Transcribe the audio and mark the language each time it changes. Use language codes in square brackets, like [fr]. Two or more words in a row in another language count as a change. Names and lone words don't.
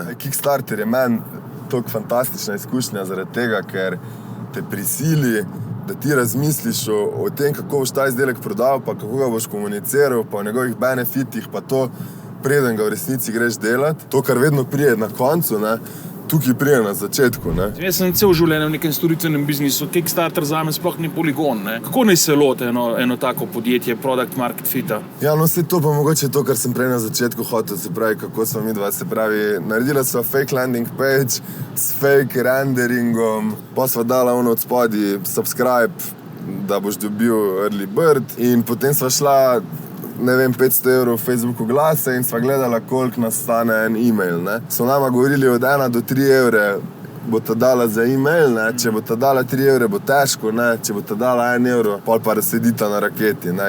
[sl] Kickstarter je meni toliko fantastična izkušnja zaradi tega, ker te prisili, da ti razmisliš o tem, kako boš ta izdelek prodal, pa kako ga boš komuniciral, pa o njegovih benefitih, pa to, preden ga v resnici greš delat. To, kar vedno prije na koncu, ne, tukaj prije na začetku, ne. Jaz sem cel življenje v nekem storitvenem biznisu, Kickstarter zame sploh ni poligon, ne. Kako naj se lote eno tako podjetje, [en] product market fita? [sl] Saj to pa mogoče to, kar sem prej na začetku hotel, se pravi, kako sva midva, se pravi, naredila sva [en] fake landing page [sl] s [en] fake renderingom, [sl] pa sva dala od spodaj subscribe, da boš dobil [en] early bird [sl] in potem sva šla, ne vem, 500 € v Facebook oglase in sva gledala, koliko nas stane en e-mail, ne. So nama govorili od 1 do 3 evre bo ta dala za e-mail, ne. Če bo ta dala 3 evre, bo težko, ne. Če bo ta dala 1 evro, pol pa razsedita na raketi, ne.